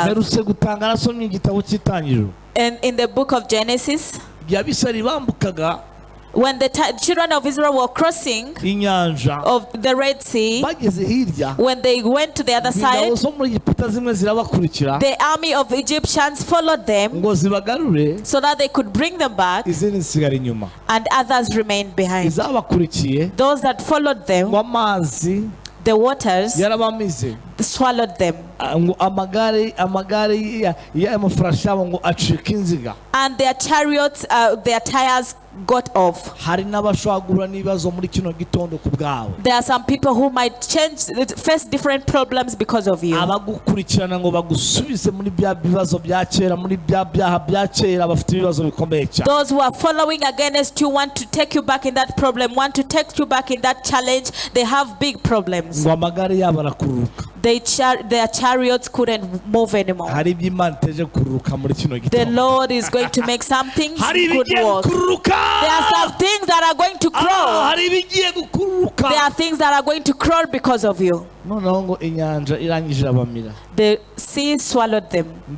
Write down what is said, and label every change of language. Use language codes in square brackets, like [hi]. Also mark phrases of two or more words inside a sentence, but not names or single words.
[rw] mperutse gutanga nasomye igitabo cy'itangiriro. [en] And in the book of Genesis, [rw] igihe abisirayeli bambukaga [en] when the children of Israel were crossing [rw] inyanja [en] of the Red Sea, [rw] bageze hirya, [en] when they went to the other [rw] ingabo [en] side, [rw] zo muri Egiputa zimwe zirabakurikira [en] the army of Egyptians followed them [rw] ngo zibagarure, [en] so that they could bring them back, [rw] izindi zisigara inyuma. [en] and others remained behind. [rw] izabakurikiye [en] Those that followed them, [rw] ngo amazi [en] the waters [rw] yarabamize, [en] swallowed them, [rw] ngo amagare y'amafarashi yabo ngo acika inziga. [en] and their chariots, their tires got off. [rw] hari n'abashobora guhura n'ibibazo muri kino gitondo ku bwawe. [en] There are some people who might face different problems because of you. [rw] abagukurikirana ngo bagusubize muri bya bibazo bya kera, muri bya byaha bya kera, bafite ibibazo bikomeye cyane. [en] Those who are following against you want to take you back in that problem, want to take you back in that challenge. They have big problems. [rw] ngo amagare yabo arakururuka. [en] their chariots couldn't move anymore. The Lord is going to make some things good work. There are some things that are going to crawl. There are things that are going to crawl because of you. The sea swallowed them.